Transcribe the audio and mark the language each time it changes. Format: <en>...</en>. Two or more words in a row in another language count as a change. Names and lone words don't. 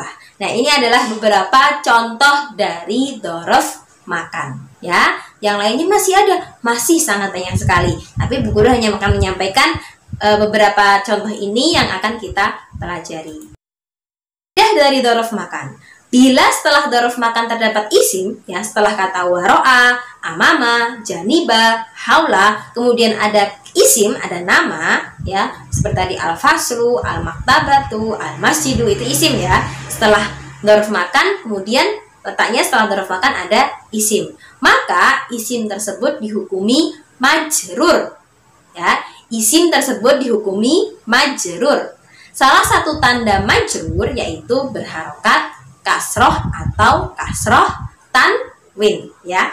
<id>Nah, ini adalah beberapa contoh dari</id> <ar>ظرف مكان,</ar> <id>ya. Yang lainnya masih sangat banyak sekali. Tapi Bu Guru hanya akan menyampaikan beberapa contoh ini yang akan kita pelajari. Dari</id> <ar>ظرف مكان.</ar> <id>Bila setelah</id> <ar>ظرف مكان</ar> <id>terdapat isim, ya, setelah kata</id> <ar>وراء أمام جانب,</ar> <id>haula, kemudian ada isim, ada nama, ya, seperti tadi</id> <ar>الفصل المكتبة المسجد,</ar> <id>itu isim, ya. Setelah</id> <ar>ظرف مكان,</ar> <id>kemudian letaknya setelah</id> <ar>ظرف مكان</ar> <id>ada isim, maka isim tersebut dihukumi majrur, ya. Isim tersebut dihukumi majrur. Salah satu tanda majrur yaitu berharokat kasroh atau</id> <ar>كسرة تنوين,</ar> <id>ya.</id>